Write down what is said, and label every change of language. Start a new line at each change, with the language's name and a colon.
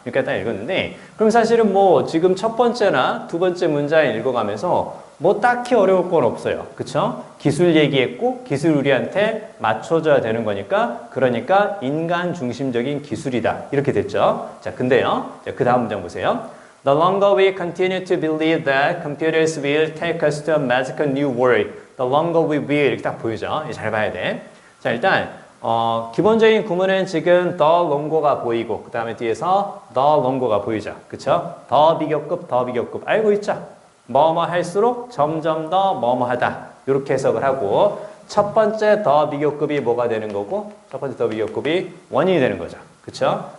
Korean: 지금까지 딱 읽었는데, 그럼 사실은 뭐 지금 첫 번째나 두 번째 문장을 읽어가면서 뭐 딱히 어려울 건 없어요. 그쵸? 기술 얘기했고, 기술 우리한테 맞춰줘야 되는 거니까, 그러니까 인간 중심적인 기술이다. 이렇게 됐죠? 자, 근데요. 자, 그 다음 문장 보세요.
English: The longer we continue to believe that computers will take us to a magical new world, the longer we will.
Korean: 이렇게 딱 보이죠? 잘 봐야 돼. 자, 일단, 기본적인 구문은 지금 the longer가 보이고 그 다음에 뒤에서 the longer가 보이죠. 그쵸? 더 비교급, 더 비교급. 알고 있죠? 뭐뭐 할수록 점점 더 뭐뭐 하다. 이렇게 해석을 하고 첫 번째 더 비교급이 뭐가 되는 거고 첫 번째 더 비교급이 원인이 되는 거죠. 그쵸?